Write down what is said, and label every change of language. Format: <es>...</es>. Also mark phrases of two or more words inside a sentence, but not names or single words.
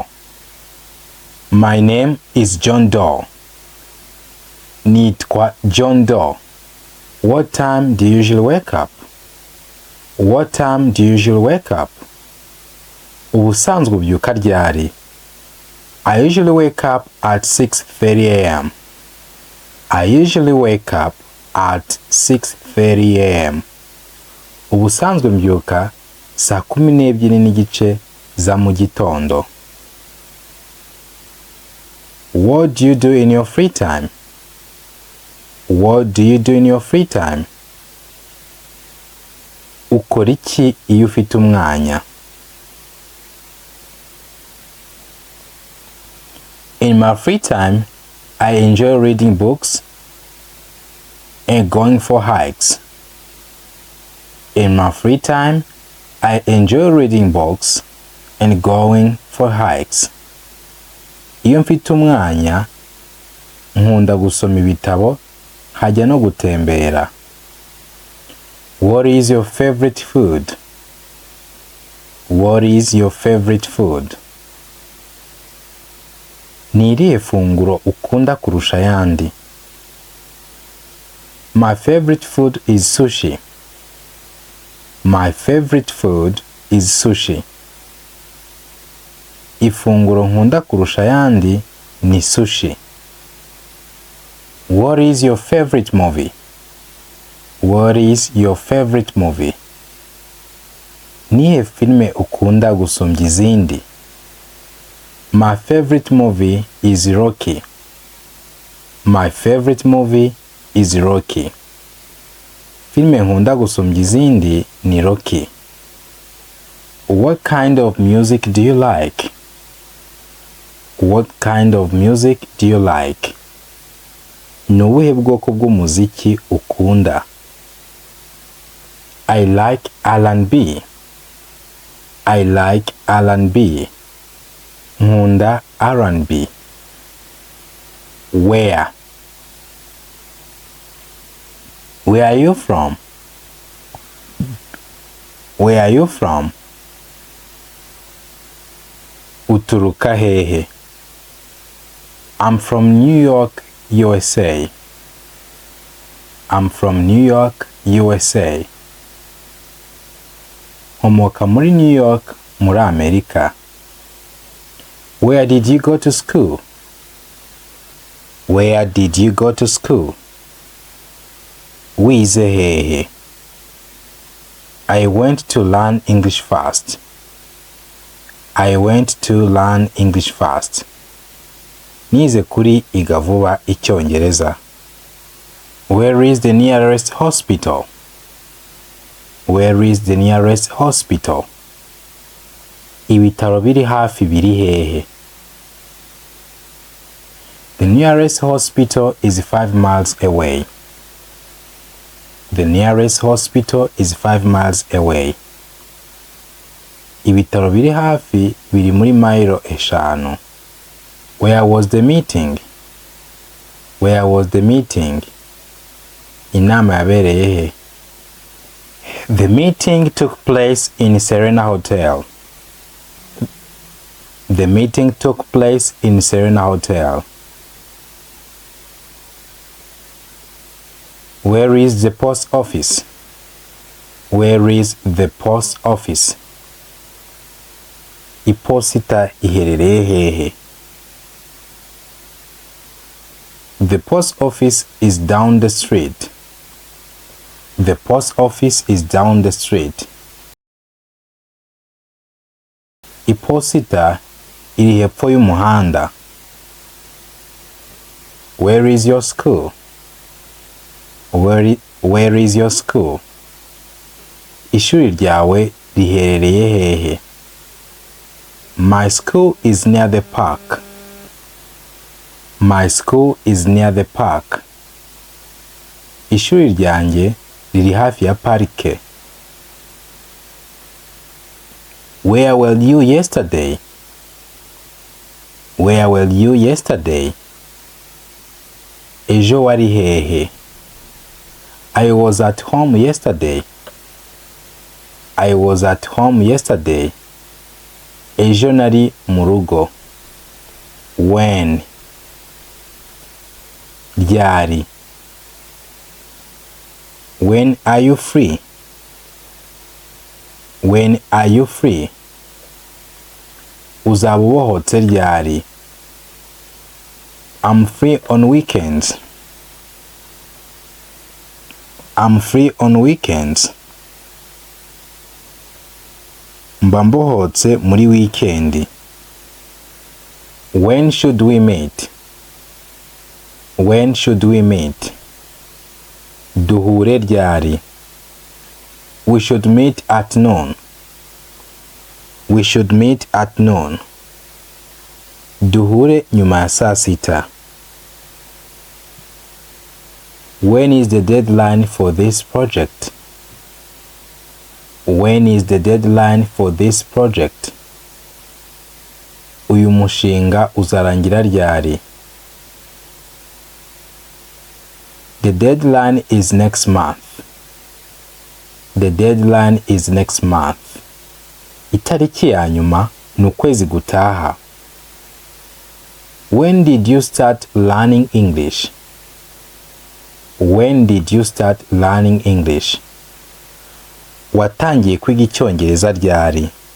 <en>My name is John Doe.</en> <rw>Nitwa John Doe.</rw> <en>What time do you usually wake up? What time do you usually wake up?</en> <rw>Ubusanzwe ubyuka ryari?</rw> <en>I usually wake up at 6:30 a.m. I usually wake up at 6:30 a.m.</en> <rw>Ubusanzwe mbyuka saa 12:30 za mu gitondo.</rw> <en>What do you do in your free time? What do you do in your free time?</en> <rw>Ukora iki iyo ufite umwanya?</rw> <en>In my free time, I enjoy reading books and going for hikes. In my free time, I enjoy reading books and going for hikes.</en> <rw>Iyo mfite umwanya, nkunda gusoma ibitabo, hajya no gutembera.</rw> <en>What is your favorite food? What is your favorite food?</en> <rw>Ni irihe funguro ukunda kurusha ayandi?</rw> <en>My favorite food is sushi. My favorite food is sushi.</en> <rw>Ifunguro nkunda kurusha ayandi ni sushi.</rw> <en>What is your favorite movie? What is your favorite movie?</en> <rw>Nihe filme ukunda gusumbya izindi?</rw> <en>My favorite movie is Rocky. My favorite movie is Rocky.</en> <rw>Filme nkunda gusumbya izindi ni Rocky.</rw> <en>What kind of music do you like? What kind of music do you like?</en> <rw>Ni ubuhe bwoko bw'umuziki ukunda?</rw> <en>I like R&B. I like R&B.</en> <rw>Nkunda R&B. Where?</rw> <en>Where are you from? Where are you from?</en> <rw>Uturuka hehe?</rw> <en>I'm from New York, USA. I'm from New York, USA.</en> <rw>Nkomoka muri New York, muri Amerika.</rw> <en>Where did you go to school? Where did you go to school?</en> <rw>Wize hehe?</rw> <en>I went to learn English first. I went to learn English first.</en> <rw>Nize kuri iga vuba Icyongereza.</rw> <en>Where is the nearest hospital? Where is the nearest hospital?</en> <rw>Ibitaro biri hafi biri hehe?</rw> <en>The nearest hospital is 5 miles away. The nearest hospital is 5 miles away.</en> <rw>Ibitaro biri hafi biri muri mayiro 5.</rw> <en>Where was the meeting? Where was the meeting?</en> <rw>Inama yabereye he?</rw> <en>The meeting took place in Serena Hotel. The meeting took place in Serena Hotel. Where is the post office? Where is the post office?</en> <rw>Iposita iherereye hehe?</rw> <en>The post office is down the street. The post office is down the street.</en> <rw>Iposita iri hepfo y'umuhanda.</rw> <en>Where is your school? Where is your school?</en> <rw>Ishuri ryawe riherereye hehe?</rw> <en>My school is near the park. My school is near the park.</en> <rw>Ishuri ryanjye riri hafi ya parike.</rw> <en>Where were you yesterday? Where were you yesterday?</en> <rw>Ejo wari hehe?</rw> <en>I was at home yesterday. I was at home yesterday.</en> <rw>Ejo nari mu rugo.</rw> <en>When? Ryari. When are you free? When are you free?</en> <rw>Uzaba ubohotse ryari?</rw> <en>I'm free on weekends. I'm free on weekends.</en> <rw>Mba mbohotse muri weekend.</rw> <en>When should we meet? When should we meet?</en> <rw>Duhure ryari?</rw> <en>We should meet at noon. We should meet at noon.</en> <rw>Duhure nyuma ya saa sita.</rw> <en>When is the deadline for this project? When is the deadline for this project?</en> <rw>Uyu mushinga uzarangira ryari?</rw> <en>The deadline is next month. The deadline is next month.</en> <rw>Itariki ya nyuma ni ukwezi gutaha.</rw> <en>When did you start learning English? When did you start learning English?</en> <rw>Watangiye kwiga Icyongereza ryari?</rw>